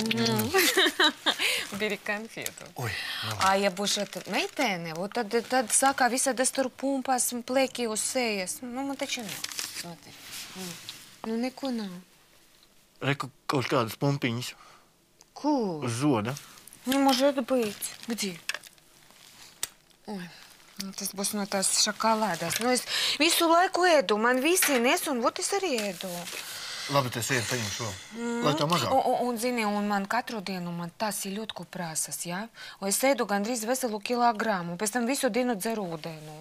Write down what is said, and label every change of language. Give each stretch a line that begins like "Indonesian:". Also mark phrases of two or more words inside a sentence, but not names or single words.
Latvian: Biri konfietu. Oi, Ja būs meitene, tad saka, visādas tur pumpas, plēki uz sejas. Nu, man taču nav. Nu, neko nav. Reku kaut kādas pumpiņas. Kur? Uz zoda.
Russian: Не может быть. Где? Ой,
Latvian: nu tas būs no tās šokolādes. Nu, es visu laiku ēdu, man visi nes, un vot es arī ēdu. Labi, tas iet paņem šo. Lai tā mazāk. Un zini, un man katru dienu man tas ir ļoti prasas, jā? Un es ēdu gandrīz veselu kilogramu, pēc tam visu dienu dzeru ūdeni.